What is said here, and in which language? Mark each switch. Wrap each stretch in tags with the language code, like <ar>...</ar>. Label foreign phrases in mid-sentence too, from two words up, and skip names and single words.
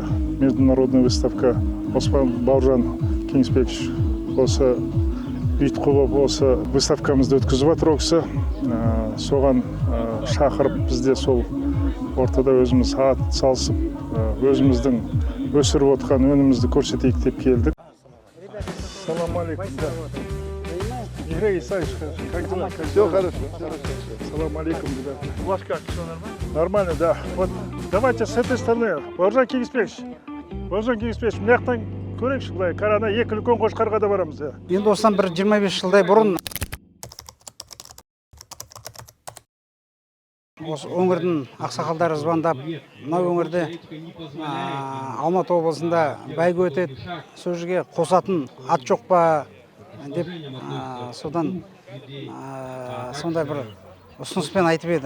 <ru>Международный выставка.</ru> <kk>Оспан Бауыржан Кеңесбекович осы ұйытқы болып осы выставкамызды өткізіп жатыр ол кісі. Соған шақырып бізде сол ортада өзіміз ат салысып, өзіміздің өсіріп отқан өнімізді көрсетейік деп келдік. Салам алейкум.</kk> <ru>Игорь Исаевич, как дела? Все хорошо.</ru> <kk>Салам алейкум.</kk> <ru>У вас как, все нормально? Нормально, да. Вот давайте с этой стороны.</ru> <kk>Бауыржан Кеңесбекович, мына жақтан көрейікші былай. Қарана екі үлкен қошқарға да барамыз. Енді осыдан бір 25 жылдай бұрын осы өңірдің ақсақалдары звондап, мына өңірде Алматы облысында бәйге өтеді, сол жерге қосатын ат жоқ па деп содан сондай бір ұсыныспен айтып еді.</kk>